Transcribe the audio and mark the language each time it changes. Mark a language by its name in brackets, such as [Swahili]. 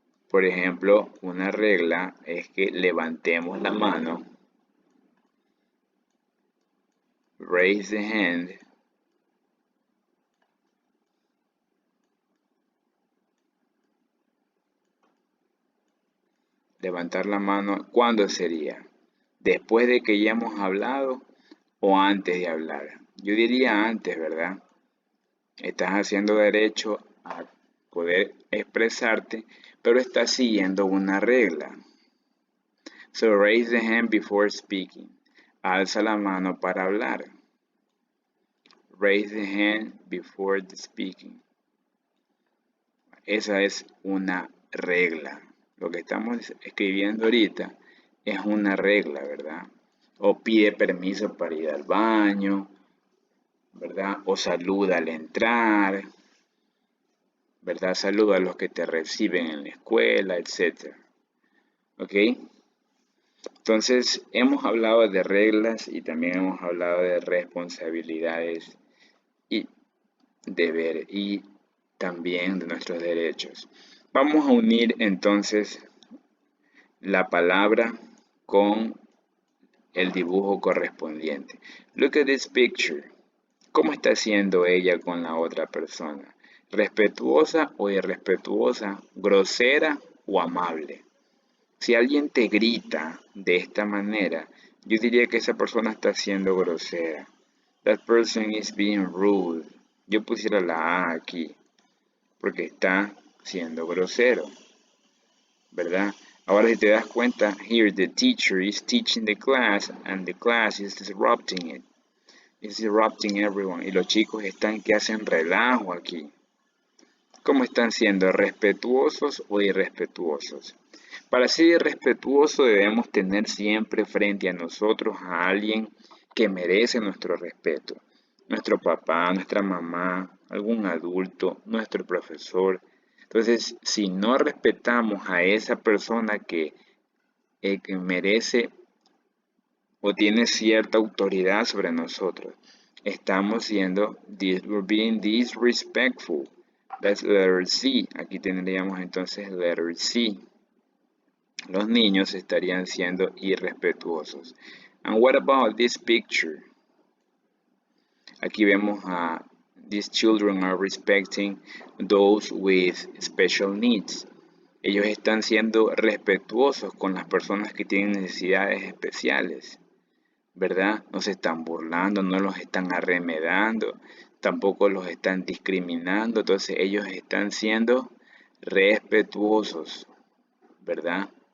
[Spanish] Por ejemplo, una regla es que levantemos la mano, [English] raise the hand, [Spanish] levantar la mano, ¿cuándo sería? ¿Después de que ya hemos hablado o antes de hablar? Yo diría antes, ¿verdad? Estás haciendo derecho a poder expresarte, pero estás siguiendo una regla. [English] So raise the hand before speaking. [Spanish] Alza la mano para hablar. [English] Raise the hand before speaking. [Spanish] Esa es una regla. Lo que estamos escribiendo ahorita es una regla, ¿verdad? O pide permiso para ir al baño, ¿verdad? O saluda al entrar. ¿verdad? Saluda a los que te reciben en la escuela, etc. ¿Ok? Entonces, hemos hablado de reglas y también hemos hablado de responsabilidades y deber y también de nuestros derechos. Vamos a unir entonces la palabra con el dibujo correspondiente. [English] Look at this picture. [Spanish] ¿Cómo está haciendo ella con la otra persona? ¿Respetuosa o irrespetuosa? ¿Grosera o amable? Si alguien te grita de esta manera, yo diría que esa persona está siendo grosera. [English] That person is being rude. [Spanish] Yo pusiera la A aquí, porque está siendo grosero, ¿verdad? Ahora si te das cuenta, [English] here the teacher is teaching the class and the class is disrupting it. It's disrupting everyone. [Spanish] Y los chicos están que hacen relajo aquí. ¿Cómo están siendo? ¿Respetuosos o irrespetuosos? Para ser irrespetuoso debemos tener siempre frente a nosotros a alguien que merece nuestro respeto. Nuestro papá, nuestra mamá, algún adulto, nuestro profesor. Entonces, si no respetamos a esa persona que merece o tiene cierta autoridad sobre nosotros, estamos siendo, [English] we're being disrespectful. That's letter C. [Spanish] Aquí tendríamos entonces letter C. Los niños estarían siendo irrespetuosos. [English] And what about this picture? [Spanish] Aquí vemos a [English] these children are respecting those with special needs. [Spanish] Ellos están siendo respetuosos con las personas que tienen necesidades especiales, ¿verdad? No se están burlando, no los están arremedando, tampoco los están discriminando. Entonces ellos están siendo respetuosos, ¿verdad?